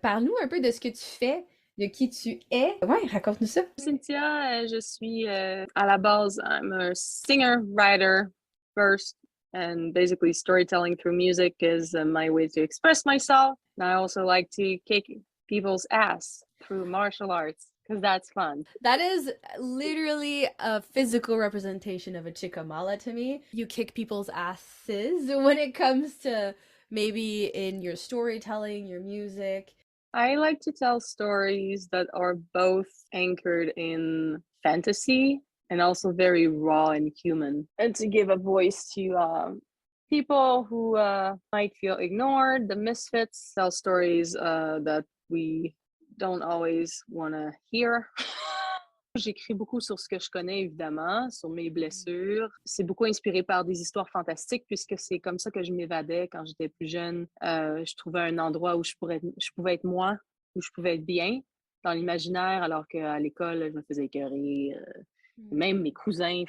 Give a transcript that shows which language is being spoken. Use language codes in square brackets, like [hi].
[fr] Parle-nous un peu de ce que tu fais, de qui tu es. Ouais, raconte-nous ça. [en] Cynthia, je suis à la base, I'm a singer, writer first, and basically storytelling through music is my way to express myself. And I also like to kick people's ass through martial arts because that's fun. That is literally a physical representation of a Chica Mala to me. You kick people's asses when it comes to maybe in your storytelling, your music. I like to tell stories that are both anchored in fantasy and also very raw and human, and to give a voice to people who might feel ignored, the misfits, tell stories that we don't always want to hear. [fr] J'écris beaucoup sur ce que je connais, évidemment, sur mes blessures. C'est beaucoup inspiré par des histoires fantastiques, puisque c'est comme ça que je m'évadais quand j'étais plus jeune. Je trouvais un endroit où je pouvais être moi, où je pouvais être bien dans l'imaginaire, alors qu'à l'école, je me faisais écœurer. Même mes cousins.